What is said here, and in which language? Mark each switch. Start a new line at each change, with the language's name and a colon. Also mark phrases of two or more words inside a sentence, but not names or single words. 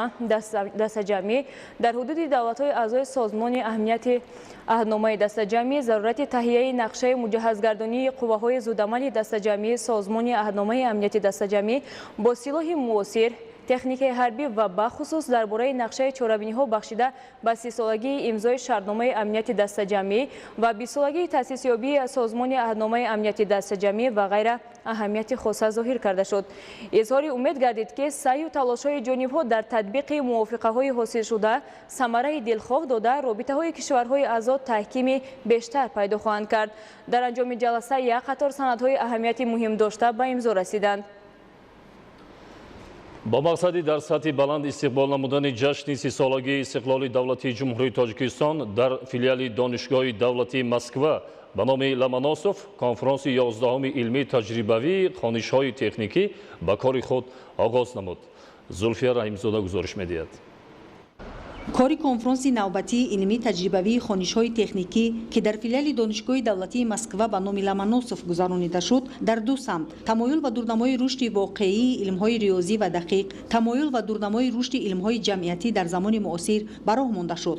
Tajik: дастаҷамъӣ дар ҳудуди давлатҳои аъзои созмони аҳамияти аҳномаи дастаҷамъӣ, зарурати таҳияи нақшаи муҷаҳҳазгардонии қувваҳои зудамали дастаҷамъии созмони аҳномаи амнияти дастаҷамъӣ бо силоҳи муосир, техникаи ҳарбӣ ва бахусус дар бораи нақшаи чорабиниҳо бахшида ба 30-солагии имзои шартномаи амнияти дастаҷамъӣ ва 20-солагии таъсисёбии созмони аҳномаи амнияти дастаҷамъӣ ва ғайра аҳамияти хоса зоҳир карда шуд. изҳори умед гардид, ки саъю талошҳои ҷонибҳо дар татбиқи мувофиқаҳои ҳосилшуда самараи дилхоҳ дода, робитаҳои кишварҳои аъзо таҳкими бештар пайдо хоҳанд кард. дар анҷоми ҷаласа як қатор санадҳои аҳамияти муҳим дошта ба имзо расиданд. با مقصدی در سطح بلند استقبال نمودن جشن 30-سالگی استقلال دولتی جمهوری تاجیکستان در فیلیال دانشگاه دولتی مسکو به نام لمناسوف کنفرانس 11 علمی تجربوی خوانش‌های تکنیکی به کار خود آغاز نمود. زلفیه رحیمزاده گزارش می‌دهد. кори конфронси навбатии илмӣ таҷрибавии хонишҳои техникӣ ки дар филиали донишгоҳи давлатии Москва ба номи Ломоносов гузаронида шуд, дар ду самт тамоюл ва дурнамои рушди воқеии илмҳои риёзӣ ва дақиқ, тамоюл ва дурнамои рушди илмҳои ҷамъиятӣ дар замони муосир ба роҳ монда шуд.